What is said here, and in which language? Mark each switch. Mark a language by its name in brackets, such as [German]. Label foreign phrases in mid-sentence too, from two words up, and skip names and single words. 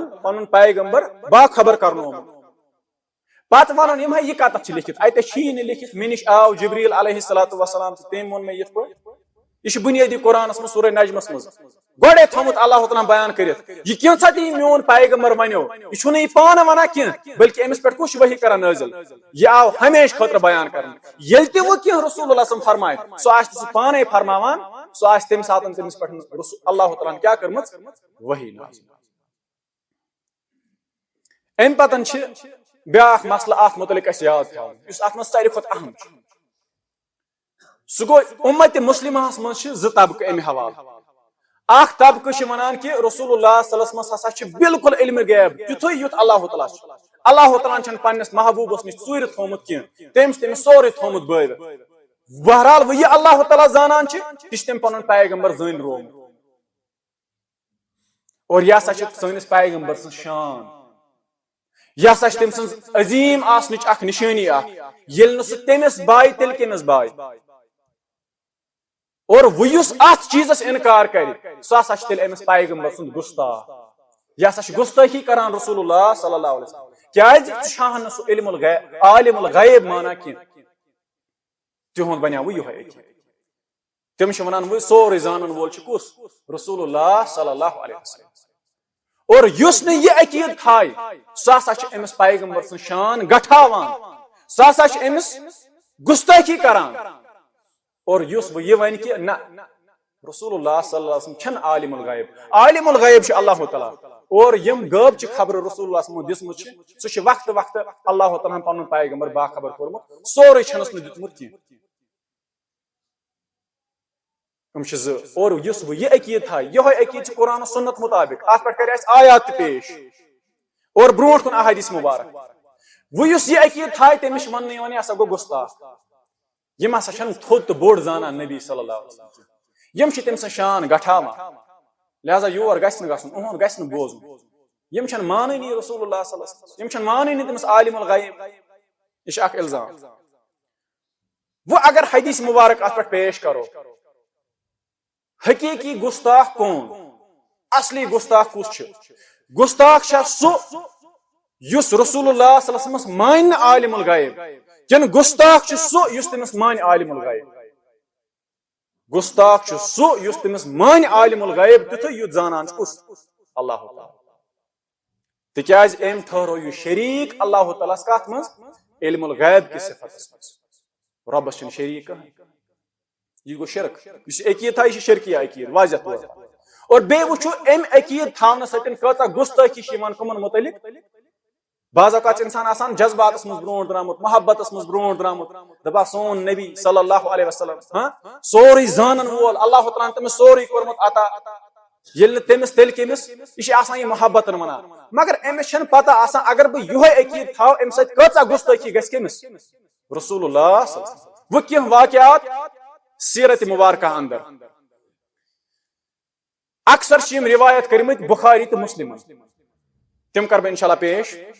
[Kashmiri] پن پیغمبر باخبر کرنومت پتہ ون یم یہ کتت چھ لکھت اتہ چھی نہ لکھت مےٚ نش آو جبریل [Arabic] علیہ الصلوۃ والسلام [Kashmiri] تم وون مےٚ یتھ پٲٹھۍ یہ بنیادی قرآنس مز سورہ نجمس مز گۄڈے تھومت اللہ تعالیٰ بیان کرت یہ کینژھا تہ میون پیغمبر ونیو یہ چھُنہٕ یہ پانہٕ ونان کینٛہہ بلکہ امس پٮ۪ٹھ کُس وحی کران نازل یہ آو ہمیشہ خٲطرٕ بیان کرنہٕ ییٚلہِ تہِ وۄنۍ کینٛہہ [Arabic] رسول اللہ صلی [Kashmiri] فرمایہِ سُہ آسہِ سُہ پانے فرماوان سُہ آسہِ تمہِ ساتہٕ تٔمِس پٮ۪ٹھ اللہ تعالیٰ کیٛاہ کٔرمٕژ وحی نازل امہِ پتن چھِ بیاکھ مسلہٕ اتھ متعلق اسہِ یاد تھاوُن یُس اتھ منٛز ساروی کھۄتہٕ اہم چھُ سُہ گوٚو اُمت مُسلمہس منٛز چھِ 2 طبقہٕ امہِ حوالہٕ اکھ طبقہٕ چھِ ونان کہ [Arabic] رسول اللہ صلی اللہ علیہ وسلم [Kashmiri] ہسا چھِ بالکل علم غیب تیُتھُے یُتھ اللہ تعالیٰ چھُ اللہ تعالیٰ چھنہٕ پننس محبوبس نش ژوٗرِ تھومُت کینٛہہ تٔمۍ چھُ تٔمِس سورُے تھومُت بٲوِتھ بہرحال وۄنۍ یہِ اللہ تعالیٰ زانان چھِ تہِ چھُ تٔمۍ پنُن پیغمبر زٲنۍ روومُت اور یہ ہسا چھِ سٲنِس پیغمبر سٕنٛز شان یہ ہسا چھِ تٔمۍ سٕنٛز عظیٖم آسنٕچ اکھ نشٲنی اکھ ییٚلہِ نہٕ سُہ تٔمِس باے تیٚلہِ کٔمِس باے اور وہ یُس اتھ چیٖزس انکار کرِ سُہ ہسا چھُ تیٚلہِ أمِس پیغمبر سُنٛد گُستاخ یہ ہسا چھُ گُستٲخی کران [Arabic] رسول اللہ صلی اللہ علیہ وسلم [Kashmiri] کیازِ ژٕ چھاہن نہٕ سُہ [Arabic] علم الغیب عالم الغیب [Kashmiri] مانا کینٛہہ تِہُنٛد بنیو یِہوے تِم چھِ ونان وۄنۍ سورُے زانن وول چھُ کُس [Arabic] رسول اللہ صلی اللہ علیہ [Kashmiri] وسلم اور یُس نہٕ یہِ عقیٖد تھایہِ سُہ ہسا چھُ أمِس پیغمبر سٕنٛز شان گٹھاوان سُہ ہسا چھُ أمِس گُستٲخی کران اور یُس وۄنۍ یہِ ونہِ کہ نہ [Arabic] رسول اللہ صلی اللہ علیہ وسلم [Kashmiri] چھنہٕ [Arabic] عالم الغیب عالم الغیب [Kashmiri] چھُ اللہ تعالیٰ اور یم غٲب چہِ خبرٕ [Arabic] رسول اللہ صلی اللہ علیہ وسلم [Kashmiri] دِژمٕژ چھِ سُہ چھُ وقتہٕ وقتہٕ اللہ تعالیٰ پنُن پیغمبر باخبر کوٚرمُت سورُے چھُنس نہٕ دیُتمُت کینٛہہ یِم چھِ 2 اور یُس وۄنۍ یہِ عقیٖد تھایہِ یِہوے عقیٖد چھُ قرآن و سنت مطابق اتھ پٮ۪ٹھ کرِ اسہِ آیات تہِ پیش اور برونٛٹھ کُن احادیث مبارک وۄنۍ یُس یہِ عقیٖد تھایہِ تٔمِس چھُ وننہٕ یِوان یہِ ہسا گوٚو گُستاخ یم ہسا چھنہٕ تھوٚد تہٕ بوٚڑ زانان نبی [Arabic] صلی اللہ علیہ [Kashmiri] وسلم یم چھِ تٔمۍ سٕنٛز شان گٹھاوان لہذا یور گژھِ نہٕ گژھُن اُہُنٛد گژھِ نہٕ بوزُن یم چھنہٕ مانٲنی [Arabic] رسول اللہ صلی اللہ علیہ وسلم [Kashmiri] یم چھنہٕ مانٲنی تٔمِس [Arabic] عالم الغیب [Kashmiri] یہ چھُ اکھ الزام وۄنۍ اگر حدیث مبارک اتھ پٮ۪ٹھ پیش کرو حقیقی گستاخ کون اصلی گستاخ کس گستاخ سہ یس [Arabic] رسول اللہ صلی اللہ علیہ وسلم [Kashmiri] مان [Arabic] عالم الغیب [Kashmiri] کن گستاخ سہ یس تمس مان [Arabic] عالم الغیب [Kashmiri] گستاخ سہ یس تمس مان [Arabic] عالم الغیب [Kashmiri] تیتھ یت زانان کس [Arabic] اللہ تعالی [Kashmiri] تکیاز ام ٹھہرو یہ شریک اللہ تعالیٰ کت من علم الغیب کی صفت ربس چھ شریک یہ گو شرک اس عقید تھا یہ شرکیہ عقید واضح طور اور بے وچھو ام عقید تھاونہ سۭتۍ کۭژاہ گستٲخی چھِ یِوان کمن متعلق بعض اوقات انسان آسان جذباتس مز برونٛٹھ درامُت محبتس مز برونٛٹھ درامُت دپان سون نبی [Arabic] صلی اللہ علیہ وسلم [Kashmiri] سورُے زانن وول اللہ تعالیٰ تٔمِس سورُے کوٚرمُت عطا ییٚلہِ نہٕ تٔمِس تیٚلہِ کٔمِس یہِ چھِ آسان یہِ محبتن ونان مگر أمِس چھنہٕ پتہ آسان اگر بہٕ یِہوے عقید تھاو امہِ سۭتۍ کۭژاہ گستٲخی گژھِ کٔمِس [Arabic] رسول اللہ صلی اللہ علیہ وسلم [Kashmiri] وۄنۍ کینٛہہ واقعات سیرت مبارکہ اندر اکثر چھِ یِم روایت کٔرمٕتۍ بخاری تہٕ مسلمن تِم کر بہٕ انشاءاللہ پیش